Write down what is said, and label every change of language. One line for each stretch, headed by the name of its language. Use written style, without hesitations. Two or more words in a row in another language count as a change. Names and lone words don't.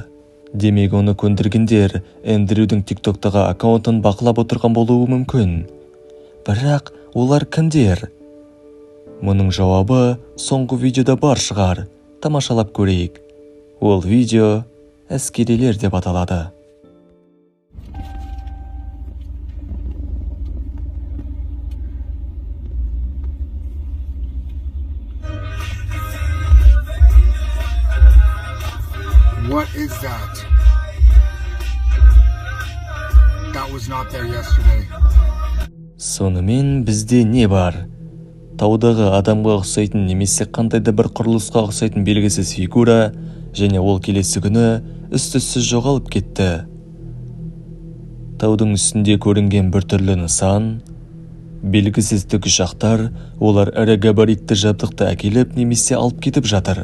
Kazakh: Демек оны көндіргендер Эндрюдің TikTok-тағы аккаунтын бақылап отырған болуы мүмкін. Бірақ олар кімдер? Мұның жауабы соңғы видеода бар шығар. Тамашалап көрейік. Ол видео әскерилер деп аталады.
English: What is that? That was not there yesterday.
Kazakh: Сонымен бізде не бар? Таудағы адамға ұқсайтын немесе қандайда бір құрылысқа ұқсайтын белгісіз фигура, және ол келесі күні із-түзсіз жоғалып кетті. Таудың үстінде көрінген бір түрлі нысан, белгісіз тікұшақтар, олар ірі габаритті жабдықты әкеліп немесе алып кетіп жатыр.